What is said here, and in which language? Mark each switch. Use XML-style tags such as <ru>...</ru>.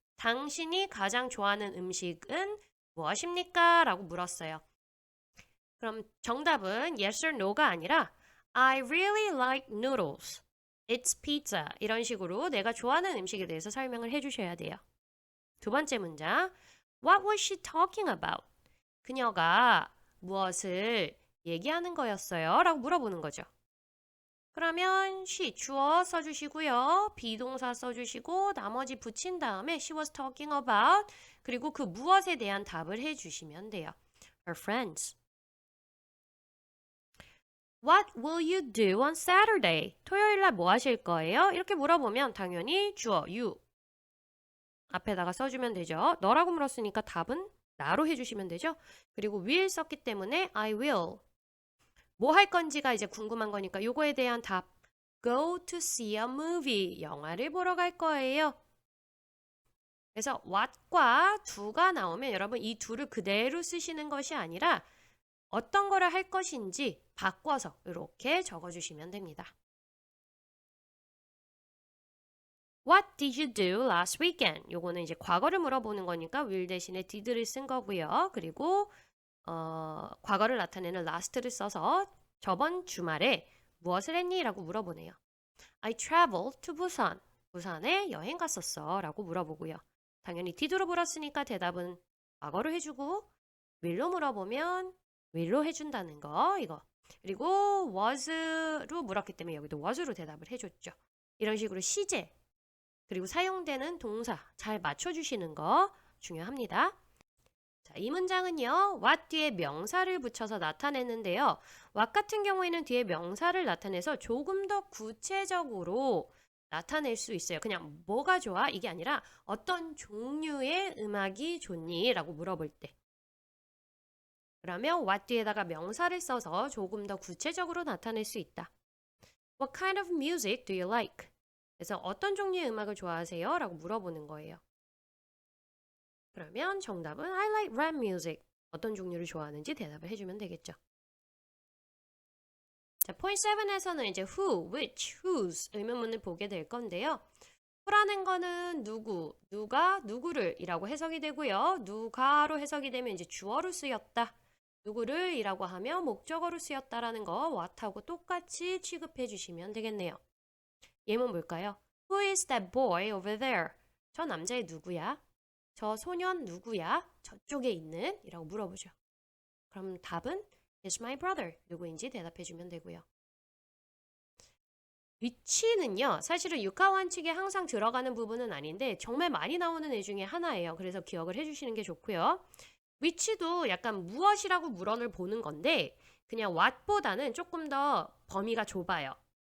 <ko>당신이 가장 좋아하는 음식은 무엇입니까? 라고 물었어요. 그럼 정답은</ko> <en>yes or no</en> <ko>가 아니라</ko> <en>I really like noodles. It's pizza.</en> <ko>이런 식으로 내가 좋아하는 음식에 대해서 설명을 해주셔야 돼요. 두 번째 문장.</ko> <en>What was she talking about?</en> <ko>그녀가 무엇을 얘기하는 거였어요? 라고 물어보는 거죠. 그러면 she 주어 써주시고요. 비동사 써주시고 나머지 붙인 다음에</ko> <en>she was talking about</en> <ko>그리고 그 무엇에 대한 답을 해주시면 돼요.</ko> <en>Her friends. What will you do on Saturday?</en> <ko>토요일 날 뭐 하실 거예요? 이렇게 물어보면 당연히 주어 you 앞에다가 써주면 되죠. 너라고 물었으니까 답은 나로 해주시면 되죠. 그리고 will 썼기 때문에</ko> <en>I will.</en> <ko>뭐 할 건지가 이제 궁금한 거니까 요거에 대한 답.</ko> <en>Go to see a movie.</en> <ko>영화를 보러 갈 거예요. 그래서 what과 do가 나오면 여러분 이 do를 그대로 쓰시는 것이 아니라 어떤 거를 할 것인지 바꿔서 이렇게 적어주시면 됩니다.</ko> <en>What did you do last weekend?</en> <ko>요거는 이제 과거를 물어보는 거니까 will 대신에 did를 쓴 거고요. 그리고 과거를 나타내는 last를 써서 저번 주말에 무엇을 했니? 라고 물어보네요.</ko> <en>I traveled to Busan.</en> <ko>부산에 여행 갔었어. 라고 물어보고요. 당연히 did로 물었으니까 대답은 과거로 해주고 will로 물어보면 will로 해준다는 거 이거. 그리고 was로 물었기 때문에 여기도 was로 대답을 해줬죠. 이런 식으로 시제 그리고 사용되는 동사 잘 맞춰주시는 거 중요합니다. 자, 이 문장은요. what 뒤에 명사를 붙여서 나타내는데요. what 같은 경우에는 뒤에 명사를 나타내서 조금 더 구체적으로 나타낼 수 있어요. 그냥 뭐가 좋아? 이게 아니라 어떤 종류의 음악이 좋니? 라고 물어볼 때. 그러면 what 뒤에다가 명사를 써서 조금 더 구체적으로 나타낼 수 있다.</ko> <en>What kind of music do you like?</en> <ko>그래서 어떤 종류의 음악을 좋아하세요? 라고 물어보는 거예요. 그러면 정답은</ko> <en>I like rap music.</en> <ko>어떤 종류를 좋아하는지 대답을 해주면 되겠죠. 자, point 7에서는 이제 who, which, whose 의문문을 보게 될 건데요. who라는 거는 누구, 누가, 누구를 이라고 해석이 되고요. 누가로 해석이 되면 이제 주어로 쓰였다. 누구를 이라고 하면 목적어로 쓰였다라는 거 what하고 똑같이 취급해 주시면 되겠네요. 예문 볼까요?</ko> <en>Who is that boy over there?</en> <ko>저 남자애 누구야? 저 소년 누구야? 저쪽에 있는? 이라고 물어보죠. 그럼 답은</ko> <en>is my brother.</en> <ko>누구인지 대답해 주면 되고요. 위치는요. 사실은 육하 원칙에 항상 들어가는 부분은 아닌데 정말 많이 나오는 애 중에 하나예요. 그래서 기억을 해주시는 게 좋고요. 위치도 약간 무엇이라고 물어를 보는 건데 그냥 what보다는 조금 더 범위가 좁아요.</ko>